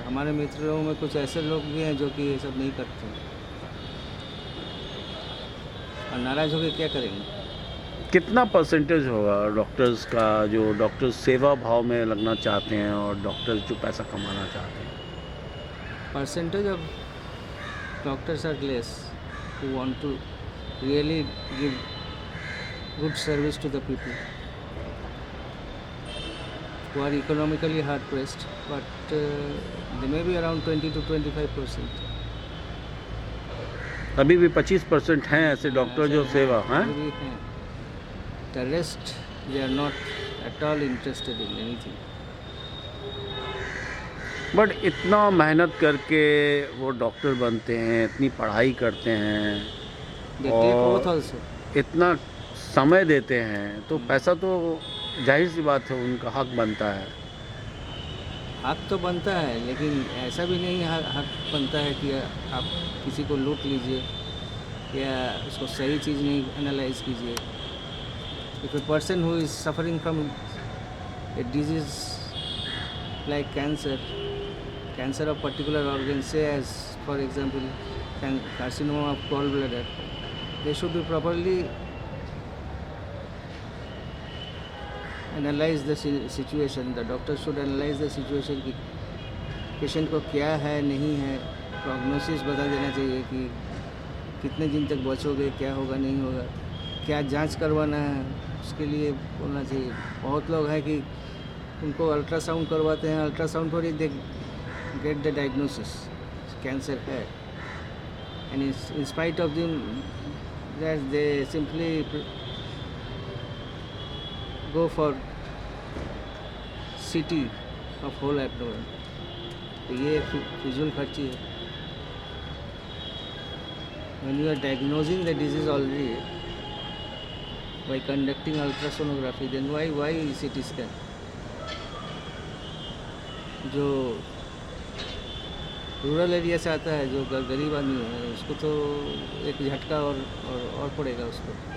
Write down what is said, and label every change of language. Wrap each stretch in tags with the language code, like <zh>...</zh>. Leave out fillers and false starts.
<hi>हमारे मित्र लोगों में कुछ ऐसे लोग भी हैं जो कि ये सब नहीं करते हैं, और नाराज़ होकर क्या करेंगे। कितना परसेंटेज होगा डॉक्टर्स का जो डॉक्टर्स सेवा भाव में लगना चाहते हैं और डॉक्टर्स जो पैसा कमाना चाहते हैं?</hi> <en>Percentage of doctors are less who want to really give good service to the people who are economically hard pressed, but they may be around 20 to 25%.</en> <hi>अभी भी 25% हैं ऐसे डॉक्टर जो सेवा हैं।</hi> <en>The rest, they are not at all interested in anything.</en> <hi>But इतना मेहनत करके वो डॉक्टर बनते हैं, इतनी पढ़ाई करते हैं और इतना समय देते हैं, तो पैसा तो जाहिर सी बात है उनका हक बनता है। हक तो बनता है, लेकिन ऐसा भी नहीं हक बनता है कि आप किसी को लूट लीजिए या उसको सही चीज़ नहीं एनालाइज कीजिए।</hi> <en>If a person who is suffering from a disease like cancer of particular organ, say as for example carcinoma of gallbladder, they should be properly analyze the situation. The doctor should analyze the situation</en> <hi>कि patient को क्या है नहीं है, prognosis बता देना चाहिए कि कितने दिन तक बचोगे, क्या होगा नहीं होगा, क्या जांच करवाना है, उसके लिए बोलना चाहिए। बहुत लोग हैं कि उनको अल्ट्रासाउंड करवाते हैं, अल्ट्रासाउंड पर ही</hi> <en>they get the diagnosis</en> <hi>cancer है,</hi> <en>And in spite of that they simply go for CT of whole abdomen.</en> <hi>तो ये फिजूल खर्ची है।</hi> <en>When you are diagnosing the disease already by conducting ultrasonography, then why CT scan?</en> <hi>जो rural area से आता है, जो गरीब आदमी है, उसको तो एक झटका और पड़ेगा उसको।</hi>